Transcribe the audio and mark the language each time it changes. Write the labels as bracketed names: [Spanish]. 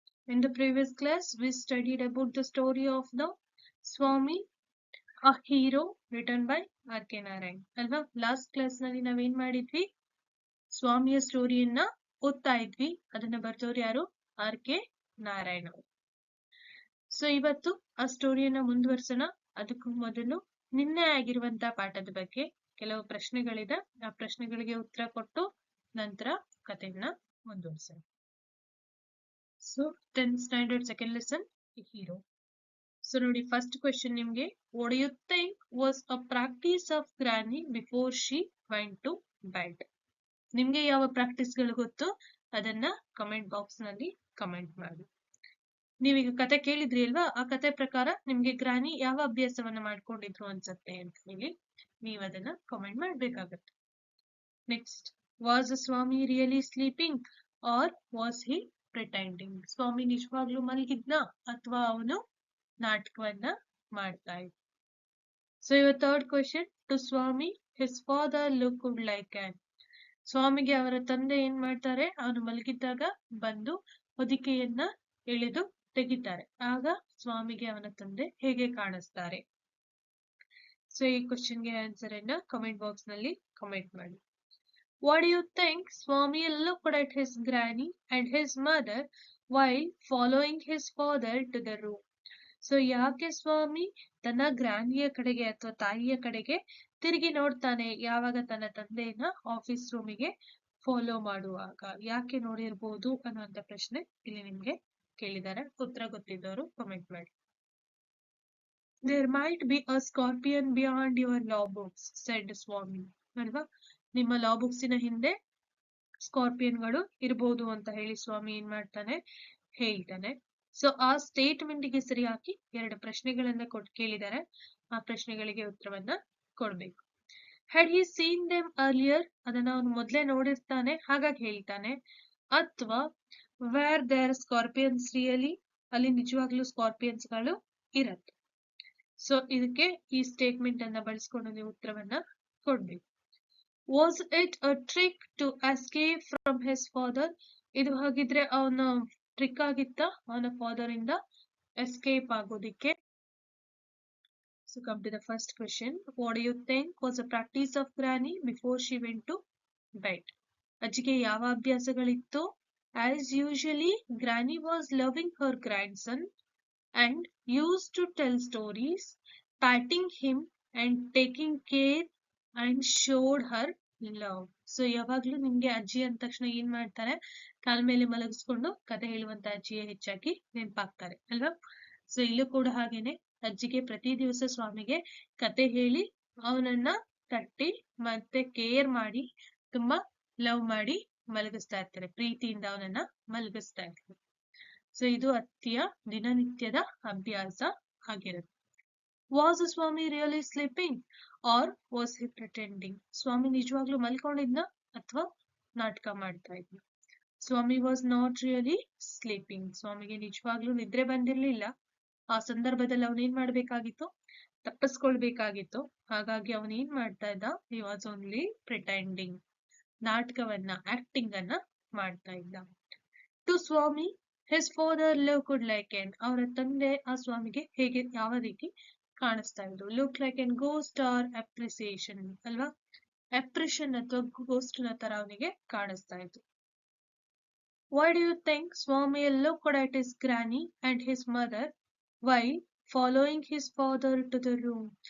[English] In the previous class, we studied about the story of the Swami, a hero written by R.K. Narayan. [Kannada] ಅಲ್ವಾ last class ನಲ್ಲಿ ನಾವೇನ್ ಮಾಡಿದ್ವಿ ಸ್ವಾಮಿಯ ಸ್ಟೋರಿಯನ್ನ ಓದ್ತಾ ಇದ್ವಿ. ಅದನ್ನ ಬರ್ದವ್ರು ಯಾರು? R.K. ನಾರಾಯಣ್ ಅವರು. ಸೊ ಇವತ್ತು ಆ ಸ್ಟೋರಿಯನ್ನ ಮುಂದುವರ್ಸೋಣ. ಅದಕ್ಕೂ ಮೊದಲು ನಿನ್ನೆ ಆಗಿರುವಂತಹ ಪಾಠದ ಬಗ್ಗೆ ಕೆಲವು ಪ್ರಶ್ನೆಗಳಿದೆ. ಆ ಪ್ರಶ್ನೆಗಳಿಗೆ ಉತ್ತರ ಕೊಟ್ಟು ನಂತರ ಕಥೆಯನ್ನ ಮುಂದುವರ್ಸೋಣ. [English] So 10th standard second lesson, a hero. So [Kannada] ನೋಡಿ [English] first question [Kannada] ನಿಮ್ಗೆ, [English] what do you think was a practice of Granny before she went to bed? [Kannada] ನಿಮ್ಗೆ ಯಾವ ಪ್ರಾಕ್ಟೀಸ್ ಗಳು ಗೊತ್ತು ಅದನ್ನ ಕಮೆಂಟ್ ಬಾಕ್ಸ್ ನಲ್ಲಿ ಕಮೆಂಟ್ ಮಾಡಿ. ನೀವೀಗ ಕತೆ ಕೇಳಿದ್ರಿ ಅಲ್ವಾ, ಆ ಕತೆ ಪ್ರಕಾರ ನಿಮ್ಗೆ ಗ್ರಾನಿ ಯಾವ ಅಭ್ಯಾಸವನ್ನ ಮಾಡ್ಕೊಂಡಿದ್ರು ಅನ್ಸತ್ತೆ ಅಂತ ಹೇಳಿ ನೀವು ಅದನ್ನ ಕಮೆಂಟ್ ಮಾಡ್ಬೇಕಾಗತ್ತೆ. [English] Next, was the Swami really sleeping or was he pretending? [Kannada] ಸ್ವಾಮಿ ನಿಜವಾಗ್ಲೂ ಮಲಗಿದ್ನ ಅಥವಾ ಅವನು ನಾಟಕವನ್ನ ಮಾಡ್ತಾ ಇದ್ದ? [English] So your third question, to Swami his father looked like an. [Kannada] ಸ್ವಾಮಿಗೆ ಅವರ ತಂದೆ ಏನ್ ಮಾಡ್ತಾರೆ, ಅವನು ಮಲಗಿದ್ದಾಗ ಬಂದು ಹೊದಿಕೆಯನ್ನ ಎಳೆದು ತೆಗಿತಾರೆ. ಆಗ ಸ್ವಾಮಿಗೆ ಅವನ ತಂದೆ ಹೇಗೆ ಕಾಣಿಸ್ತಾರೆ? ಸೊ ಈ ಕ್ವಶನ್ಗೆ ಆನ್ಸರ್ ಅನ್ನ ಕಮೆಂಟ್ ಬಾಕ್ಸ್ ನಲ್ಲಿ ಕಮೆಂಟ್ ಮಾಡಿ. [English] What do you think Swami looked at his granny and his mother while following his father to the room? [Kannada] So ಯಾಕೆ ಸ್ವಾಮಿ ತನ್ನ ಗ್ರಾನಿಯ ಕಡೆಗೆ ಅಥವಾ ತಾಯಿಯ ಕಡೆಗೆ ತಿರುಗಿ ನೋಡ್ತಾನೆ ಯಾವಾಗ ತನ್ನ ತಂದೆಯನ್ನ ಆಫೀಸ್ ರೂಮಿಗೆ ಫಾಲೋ ಮಾಡುವಾಗ? ಯಾಕೆ ನೋಡಿರ್ಬೋದು ಅನ್ನುವಂತ ಪ್ರಶ್ನೆ ಇಲ್ಲಿ ನಿಮ್ಗೆ ಕೇಳಿದ್ದಾರೆ. ಉತ್ತರ ಗೊತ್ತಿದ್ದವರು ಕಮೆಂಟ್ ಮಾಡಿ. [English] There might be a scorpion beyond your law books, said Swami. [Kannada] ಅಲ್ವಾ, ನಿಮ್ಮ ಲಾ ಬುಕ್ಸಿನ ಹಿಂದೆ ಸ್ಕಾರ್ಪಿಯನ್ಗಳು ಇರ್ಬೋದು ಅಂತ ಹೇಳಿ ಸ್ವಾಮಿ ಏನ್ ಮಾಡ್ತಾನೆ, ಹೇಳ್ತಾನೆ. ಸೊ ಆ ಸ್ಟೇಟ್ಮೆಂಟ್ ಗೆ ಸರಿಯಾಗಿ ಎರಡು ಪ್ರಶ್ನೆಗಳನ್ನ ಕೇಳಿದ್ದಾರೆ. ಆ ಪ್ರಶ್ನೆಗಳಿಗೆ ಉತ್ತರವನ್ನ ಕೊಡ್ಬೇಕು. [English] had he seen them earlier, [Kannada] ಅದನ್ನ ಅವನು ಮೊದ್ಲೇ ನೋಡಿರ್ತಾನೆ ಹಾಗಾಗಿ ಹೇಳ್ತಾನೆ, ಅಥವಾ [English] were there scorpions really, [Kannada] ಅಲ್ಲಿ ನಿಜವಾಗ್ಲೂ ಸ್ಕಾರ್ಪಿಯನ್ಸ್ ಗಳು ಇರತ್ತೆ. ಸೊ ಇದಕ್ಕೆ ಈ ಸ್ಟೇಟ್ಮೆಂಟ್ ಅನ್ನ ಬಳಸ್ಕೊಂಡು ನೀವು ಉತ್ತರವನ್ನ ಕೊಡ್ಬೇಕು. [English] Was it a trick to escape from his father? [Kannada] ಇದು ಹಾಗಿದ್ರೆ ಅವನ ಟ್ರಿಕ್ ಆಗಿತ್ತ ಅವನ ಫಾದರ್ ಇಂದ escape ಆಗೋದಿಕ್ಕೆ? [English] So come to the first question. What do you think was a practice of Granny before she went to bed? [Kannada] ಅಜ್ಜಿಗೆ ಯಾವ ಅಭ್ಯಾಸಗಳಿತ್ತು? [English] As usually, Granny was loving her grandson and used to tell stories, patting him and taking care and showed her love. [Kannada] So ಯಾವಾಗ್ಲೂ ನಿಮ್ಗೆ ಅಜ್ಜಿ ಅಂದ ತಕ್ಷಣ ಏನ್ ಮಾಡ್ತಾರೆ, ಕಾಲ್ ಮೇಲೆ ಮಲಗಿಸ್ಕೊಂಡು ಕತೆ ಹೇಳುವಂತ ಅಜ್ಜಿಯೇ ಹೆಚ್ಚಾಗಿ ನೆನಪಾಗ್ತಾರೆ ಅಲ್ವಾ? ಸೊ ಇಲ್ಲೂ ಕೂಡ ಹಾಗೇನೆ, ಅಜ್ಜಿಗೆ ಪ್ರತಿ ದಿವಸ ಸ್ವಾಮಿಗೆ ಕತೆ ಹೇಳಿ ಅವನನ್ನ ತಟ್ಟಿ ಮತ್ತೆ ಕೇರ್ ಮಾಡಿ ತುಂಬಾ ಲವ್ ಮಾಡಿ ಮಲಗಿಸ್ತಾ ಇರ್ತಾರೆ, ಪ್ರೀತಿಯಿಂದ ಅವನನ್ನ ಮಲಗಿಸ್ತಾ ಇರ್ತಾರೆ. ಸೊ ಇದು ಅತ್ತಿಯ ದಿನನಿತ್ಯದ ಅಭ್ಯಾಸ ಆಗಿರುತ್ತೆ. [English] Was Swami really sleeping or was he pretending? [Kannada] ಸ್ವಾಮಿ ನಿಜವಾಗ್ಲೂ ಮಲ್ಕೊಂಡಿದ್ನ ಅಥವಾ ನಾಟಕ ಮಾಡ್ತಾ ಇದ್ನ? [English] Swami was not really sleeping. [Kannada] ಸ್ವಾಮಿಗೆ ನಿಜವಾಗ್ಲೂ ನಿದ್ರೆ ಬಂದಿರ್ಲಿಲ್ಲ. ಆ ಸಂದರ್ಭದಲ್ಲಿ ಅವನೇನ್ ಮಾಡ್ಬೇಕಾಗಿತ್ತು, ತಪ್ಪಿಸ್ಕೊಳ್ಬೇಕಾಗಿತ್ತು. ಹಾಗಾಗಿ ಅವನೇನ್ ಮಾಡ್ತಾ ಇದ್ದ, [English] he was only pretending, [Kannada] ನಾಟಕವನ್ನ acting ಅನ್ನ ಮಾಡ್ತಾ ಇದ್ದ. [English] to Swami his father looked like an, [Kannada] ಅವರ ತಂದೆ ಆ ಸ್ವಾಮಿಗೆ ಹೇಗೆ ಯಾವ ರೀತಿ ಕಾಣಿಸ್ತಾ ಇದ್ರು? [English] look like an ghost or appreciation [Kannada] ಅಲ್ವಾ, ಅಪ್ರಿಷನ್ ಅಥವಾ ಗೋಸ್ಟ್ ನ ತರ ಅವನಿಗೆ ಕಾಣಿಸ್ತಾ ಇತ್ತು. [English] Why do you think Swami looked at his granny and his mother while following his father to the room?